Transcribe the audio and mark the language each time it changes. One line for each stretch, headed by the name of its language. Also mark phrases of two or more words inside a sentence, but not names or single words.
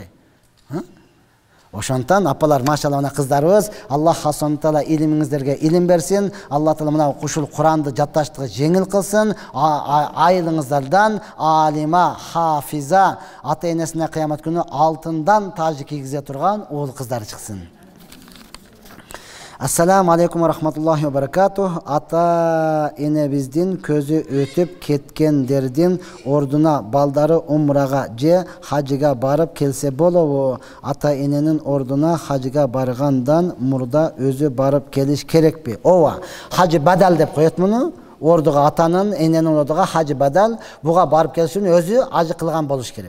Kyrgyz: Ошондон апалар, машалла, мына кыздарыбыз,
Arabic: الله سبحانه تعالى
Kyrgyz: илимиңиздерге илим берсин. Алла Таала мына ушул Куранды жатташтыгы жеңил кылсын. Айылыңыздардан алима, хафиза, ата-энесине кыямат күнү алтындан тажы кийгизе турган уул кыздар чыксын.
Arabic: السلام عليكم ورحمة الله وبركاته.
Kyrgyz: Ата-энебиздин көзү өтүп кеткендердин ордуна балдары умрага же хажыга барып келсе болобу? Ата-эненин ордуна хажыга баргандан мурда өзү барып келиш керекпи? Ооба, хажы бадал деп коет муну. Ордуга атанын, эненин ордуга хажы бадал, буга барып келиш үчүн өзү ажы кылган болуш керек.